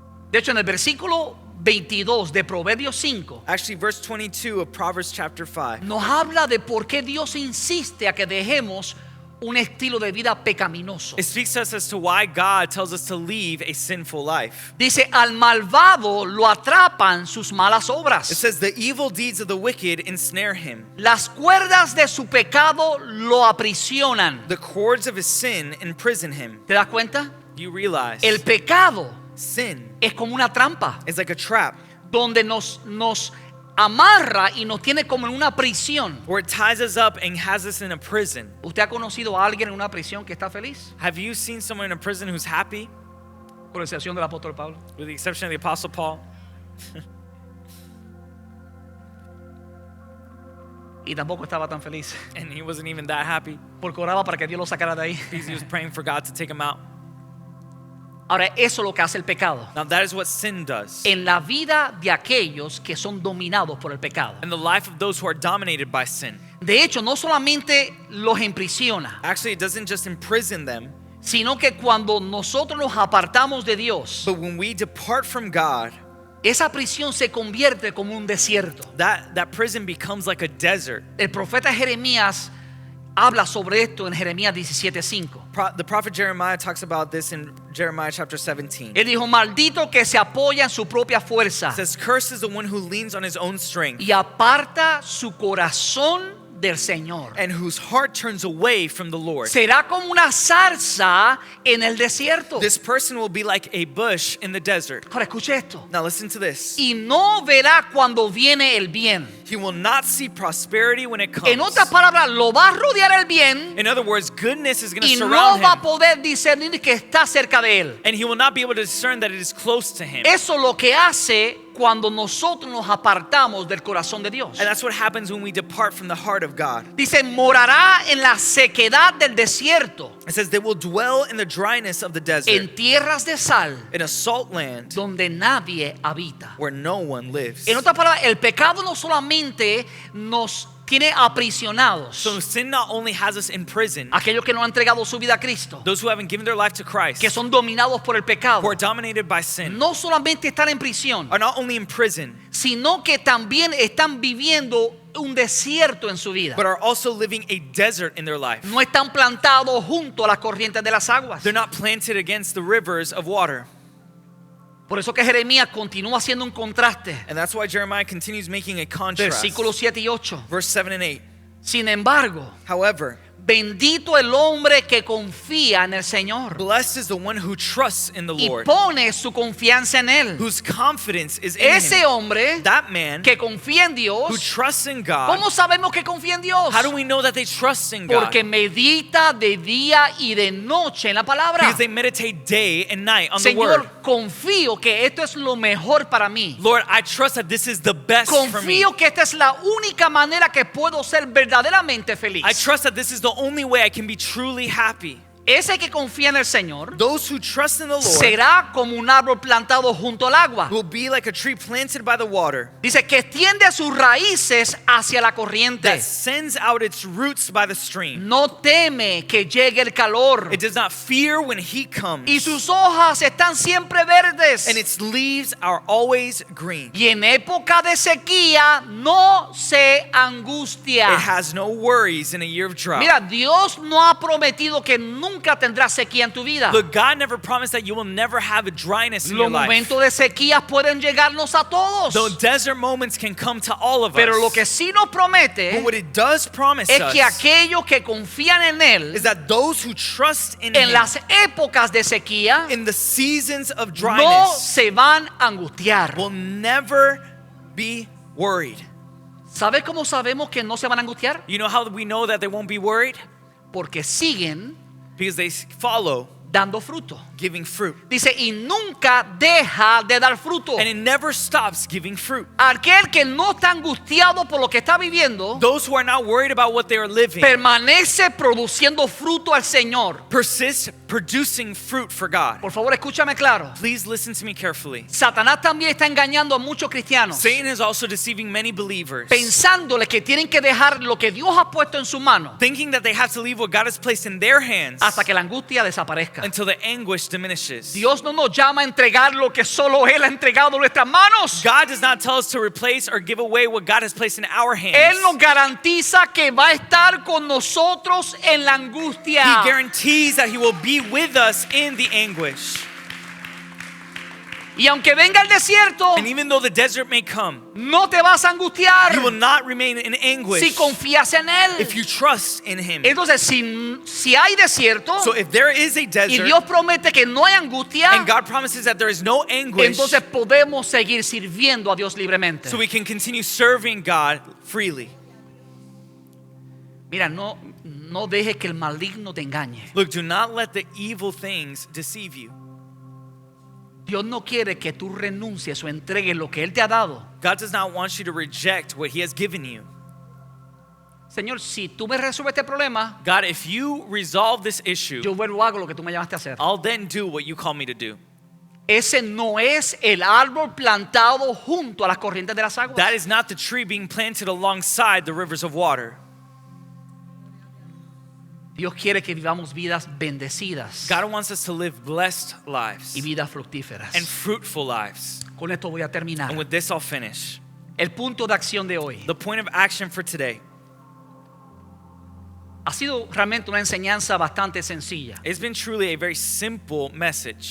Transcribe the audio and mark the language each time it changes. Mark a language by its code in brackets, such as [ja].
[es] De hecho, en el versículo 22 de Proverbios 5 [en] Actually, verse 22 of Proverbs chapter 5 [es] nos habla de por qué Dios insiste a que dejemos un estilo de vida pecaminoso. [en] it speaks to us as to why God tells us to leave a sinful life. [es] Dice, al malvado lo atrapan sus malas [en] It [es] obras. [en] says the evil deeds of the wicked ensnare him. [es] Las cuerdas de su pecado lo aprisionan. [en] The cords of his sin imprison him. [es] ¿Te das cuenta? [en] You realize [es] El pecado [en] sin [es] es como una trampa [en] is like a trap [es] donde nos amarra y nos tiene como en una prisión. [en] where it ties us up and has us in a prison. [es] ¿Usted ha conocido a alguien en una prisión que está feliz? [en] Have you seen someone in a prison who's happy? [es] Con excepción del apóstol Pablo. [en] With the exception of the Apostle Paul. [es] Y tampoco estaba tan feliz [en] And he wasn't even that happy [es] porque oraba para que Dios lo sacara de ahí. [en] because he was praying for God to take him out. [es] Ahora, eso es lo que hace el pecado [en] Now that is what sin does. [es] en la vida de aquellos que son dominados por el pecado. [en] In the life of those who are dominated by sin. [es] De hecho, no solamente los imprisiona, [en] Actually, it doesn't just imprison them, [es] sino que cuando nosotros nos apartamos de Dios, [en] but when we depart from God, [es] esa prisión se convierte como un desierto. [en] that prison becomes like a desert. [es] El profeta Jeremías habla sobre esto en Jeremías 17:5. [en] The prophet Jeremiah talks about this in Jeremiah chapter 17. [es] Él dijo, maldito que se apoya en su propia fuerza [en] It says, cursed is the one who leans on his own strength [es] y aparta su corazón del Señor. [en] and whose heart turns away from the Lord. [es] Será como una zarza en el desierto. [en] This person will be like a bush in the desert. [es] Ahora escuche esto. [en] Now listen to this. [es] Y no verá cuando viene el bien. [en] He will not see prosperity when it comes. [es] En otras palabras, lo va a rodear el bien [en] In other words, goodness is going to [es] y no [en] surround [es] va a [en] him. [es] poder discernir que está cerca de él. [en] And he will not be able to discern that it is close to him. [es] Eso es lo que hace cuando nosotros nos apartamos del corazón de Dios. [en] And that's what happens when we depart from the heart of God. [es] Dice, morará en la sequedad del desierto, [en] It says they will dwell in the dryness of the desert, [es] en tierras de sal, [en] in a salt land [es] donde nadie habita. [en] where no one lives. [es] En otras palabras, el pecado no solamente nos tiene aprisionados, [en] So sin not only has us in prison, [es] aquellos que no han entregado su vida a Cristo, [en] those who haven't given their life to Christ, [es] que son dominados por el pecado, [en] who are dominated by sin, [es] no solamente están en prisión, [en] are not only in prison, [es] sino que también están viviendo un desierto en su vida. [en] but are also living a desert in their life. [es] No están plantados junto a las corrientes de las aguas. [en] They're not planted against the rivers of water. [es] Por eso que Jeremías continúa haciendo un contraste. [en] And that's why Jeremiah continues making a contrast. [es] Versículos 7 y 8. [en] Verse 7 and 8. [es] Sin embargo, [en] However, [es] bendito el hombre que confía en el Señor [en] blessed is the one who trusts in the [es] y [en] Lord, [es] pone su confianza en él. [en] whose confidence is in [es] Ese [en] him. [es] hombre [en] That man [es] que confía en [en] who [es] Dios, [en] trusts in God. [es] ¿cómo sabemos que confía en Dios? [en] How do we know that they trust in God? [es] Porque medita de día y de noche en la palabra. [en] Because they meditate day and night on the word. [es] Señor, confío que esto es lo mejor para mí. [en] Lord, I trust that this is the best for me. [es] Confío que esta es la única manera que puedo ser verdaderamente feliz. [en] I trust that this is the only way I can be truly happy. [es] Ese que confía en el Señor [en] Those who trust in the Lord [es] será como un árbol plantado junto al agua. [en] will be like a tree planted by the water [es] Dice que extiende sus raíces hacia la corriente. [en] that sends out its roots by the stream. [es] No teme que llegue el calor. [en] It does not fear when heat comes, [es] Y sus hojas están siempre verdes. [en] and its leaves are always green. [es] Y en época de sequía no se [en] It [es] angustia. [en] has no worries in a year of drought. [es] Mira, Dios no ha prometido que nunca tendrás sequía en tu vida. [en] Look, God never promised that you will never have a dryness in [es] Los [en] your life. [es] momentos de sequía pueden llegarnos a todos. [en] Though desert moments can come to all of [es] Pero lo [en] us. [es] que sí nos promete [en] But what it does promise [es] es [en] us [es] que aquellos que confían en Él [en] is that those who trust in [es] en [en] Him [es] las épocas de sequía [en] in the seasons of [es] no [en] dryness [es] se van a angustiar. [en] will never be worried. [es] ¿Sabes cómo sabemos que no se van a angustiar? [en] You know how we know that they won't be worried? [es] Porque siguen [en] Because they follow [es] dando fruto. [en] giving fruit. [es] Dice, y nunca deja de dar fruto. [en] And it never stops giving fruit. [es] Aquel que no está angustiado por lo que está viviendo, [en] Those who are not worried about what they are living [es] permanece produciendo fruto al Señor. [en] persist producing fruit for God. [es] Por favor, escúchame claro. [en] Please listen to me carefully. [es] Satanás también está engañando a muchos cristianos, [en] Satan is also deceiving many believers, [es] pensándole que tienen que dejar lo que Dios ha puesto en su mano [en] thinking that they have to leave what God has placed in their hands [es] hasta que la angustia desaparezca. [en] until the anguish diminishes. [es] Dios no nos llama a entregar lo que solo Él ha entregado en nuestras manos. [en] God does not tell us to replace or give away what God has placed in our hands. [es] Él nos garantiza que va a estar con nosotros en la angustia. [en] He guarantees that He will be with us in the anguish. [es] Y aunque venga el desierto, [en] And even though the desert may come, [es] no te vas a angustiar [en] you will not remain in anguish [es] si confías en Él. [en] if you trust in Him. [es] Entonces, si hay desierto [en] So if there is a [es] y [en] desert [es] Dios promete que no hay angustia, [en] and God promises that there is no anguish, [es] entonces podemos seguir sirviendo a Dios libremente. [en] so we can continue serving God freely. [es] Mira, no dejes que el maligno te engañe. [en] Look, do not let the evil things deceive you. [es] Dios no quiere que tú renuncies o entregues lo que Él te ha dado. [en] God does not want you to reject what He has given you. [es] Señor, si tú me resuelves este problema, [en] God, if you resolve this issue, [es] yo vuelvo a hago lo que tú me llamaste a hacer. [en] I'll then do what you call me to do. [es] Ese no es el árbol plantado junto a las corrientes de las aguas. [en] That is not the tree being planted alongside the rivers of water. [es] Dios quiere que vivamos vidas bendecidas [en] God wants us to live blessed lives [es] y vidas fructíferas. [en] and fruitful lives. [es] Con esto voy a terminar. [en] And with this, I'll finish. [es] El punto de acción de hoy [en] The point of action for today [es] ha sido realmente una enseñanza bastante sencilla, [en] has been truly a very simple message,